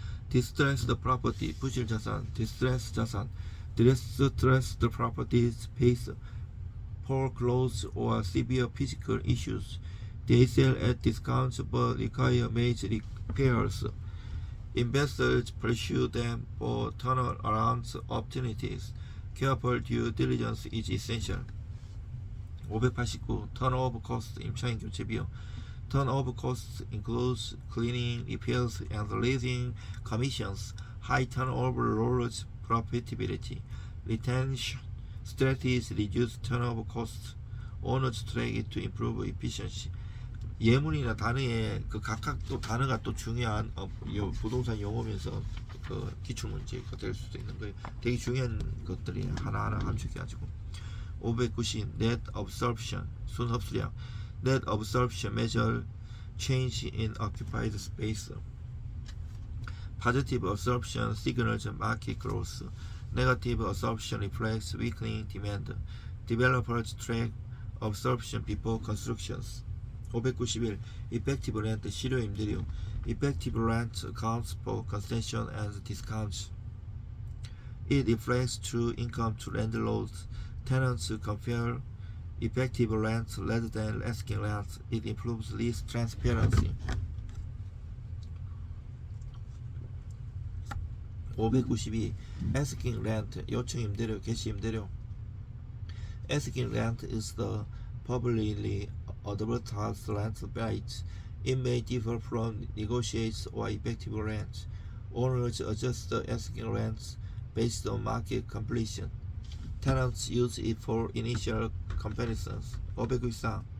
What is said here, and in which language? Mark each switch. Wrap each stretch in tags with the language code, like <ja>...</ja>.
<en>Distressed property, 부실 자산, distressed 자산. Distressed properties face foreclosure or severe physical issues. They sell at discounts but require major repairs. Investors pursue them for turnaround opportunities. Careful due diligence is essential. 589.</en> <ko>Turnover cost, 임차인 교체 비용.</ko> <en>Turnover costs includes cleaning, repairs, and leasing commissions. High turnover lowers profitability. Retention strategies reduce turnover costs. Owners track it to improve efficiency.</en> <ko>예문이나 단어에 그 각각 또 단어가 또 중요한 부동산 용어면서 그 기출문제가 될 수도 있는 거예요. 되게 중요한 것들이 하나하나 함축해가지고.</ko> <en>590. Net absorption, 순흡수량. Net absorption measure change in occupied space. Positive absorption signals market growth. Negative absorption reflects weakening demand. Developers track absorption before constructions. 591. Effective rent, 실효 임대료. Effective rent accounts for concession and discounts. It reflects true income to landlords. Tenants compare effective rent rather than asking rent. It improves lease transparency. 592.</en> <ko>Asking rent, 요청 임대료, 개시 임대료.</ko> <en>Asking rent is the publicly advertised rent rate. It may differ from negotiated or effective rent. Owners adjust the asking rents based on market completion. Tenants use it for initial comparisons. 594.</en>